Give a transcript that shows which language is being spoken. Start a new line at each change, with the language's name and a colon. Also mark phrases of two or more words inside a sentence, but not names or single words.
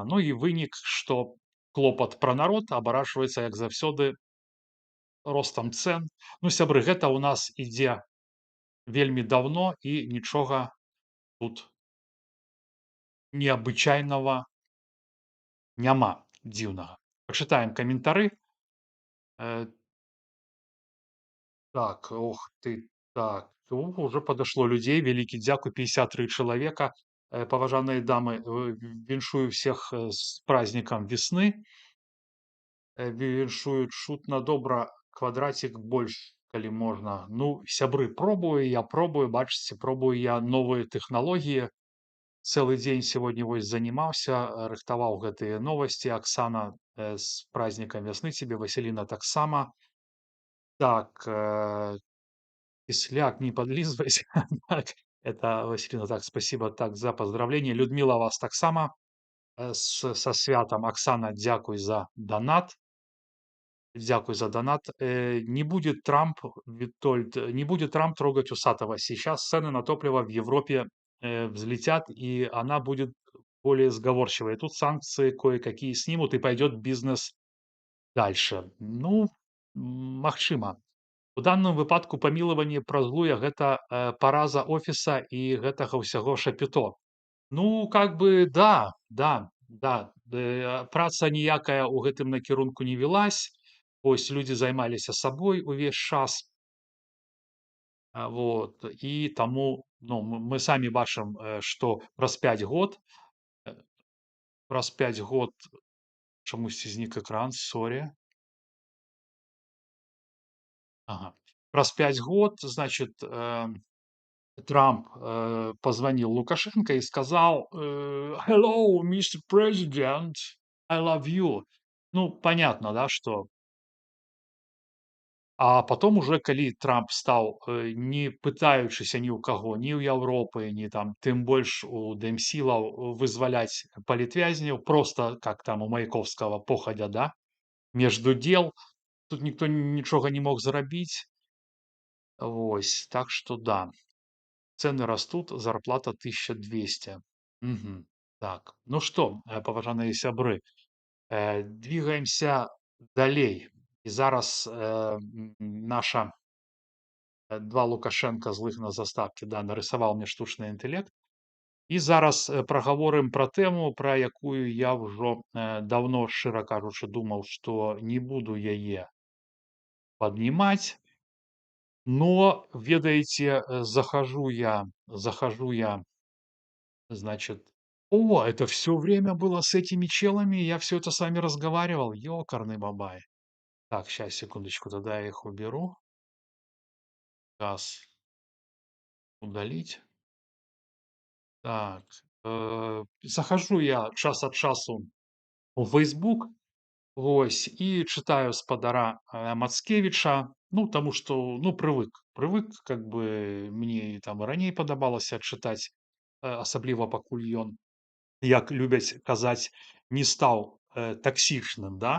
Belarusian: Ну і вынік, што клопат пра народ абарачваецца, як заўсёды, ростам цэн. Ну, сябры, гэта ў нас ідзе вельмі даўно і нічога тут неабычайнага няма дзіўнага. Пачытаем каментары.
Russian: Так, ох ты, так, уже подошло людей. Великий дзякуй, 53 человека.
Belarusian: Паважаныя дамы, віншую
Russian: всех с праздником весны.
Belarusian: Віншую чутна добра, квадратик больш, калі можна. Ну, сябры, я пробую, бачыце, пробую я новые тэхналогіі.
Russian: Целый день сегодня вось занимался,
Belarusian: рыхтаваў гэтыя
Russian: новости. Оксана, с праздником весны тебе, Василина таксама. Так, Кисляк, не подлизывайся. Так, это Василина, так, спасибо так за поздравление. Людмила, вас таксама со святом.
Belarusian: Оксана, дзякуй за донат. Дзякуй за донат.
Russian: Не будет Трамп, Витольд, не будет Трамп трогать Усатого. Сейчас цены на топливо в Европе взлетят, и она будет более сговорчивой. Тут санкции кое-какие снимут, и пойдет бизнес дальше.
Belarusian: Ну, магчыма. У данным выпадку памілаванне праз злуя гэта параза офіса і гэтага ўсяго шапіто.
Russian: Ну, как бы да,
Belarusian: праца ніякая ў гэтым накірунку не велась. Ось людзі займаліся сабой увесь час.
Russian: Вот.
Belarusian: І таму ну, мы самі бачым, што праз 5 год чамусьці знік экран, сорі. Ага. Праз 5 год,
Russian: значит, Трамп позвонил Лукашенко и сказал:
English: Hello, Mr. President, I love you.
Russian: Ну, понятно, да, что
Belarusian: А потом уже калі Трамп стаў, не пытаючыся ні ў каго, ні ў Европы, ні там тым больш у дэмсілаў вызваляць палітвязняў,
Russian: просто как там у Маяковского походя, да, между дел.
Belarusian: Тут никто нічога не мог зарабіць. Вось,
Russian: так что да, цены растут, зарплата 1200. Мгм.
Belarusian: Так, ну што, паважаныя сябры, двигаемся далей. І зараз, наша 2 Лукашенко злых на заставке, да, нарысаваў мне штучны інтэлект. І зараз, прагаворым пра тэму, пра якую я ўжо, даўно, шчыра кажучы, думаў, што не буду яе паднімаць. Но, ведаеце,
Russian: захожу я, значит, о, это все время было с этими челами, я все это с вами разговаривал, ёкарный бабай. Так, сейчас, секундочку, тогда я их уберу. Газ удалить.
Belarusian: Так, захожу я
Russian: час от часу
Belarusian: у Facebook, вось, і чытаю спадара, Мацкевіча, ну, таму што, ну, прывык,
Russian: как бы мне
Belarusian: і там і раней падабалася чытаць, асабліва пакуль ён, як любяць казаць, не стаў, таксічным, да.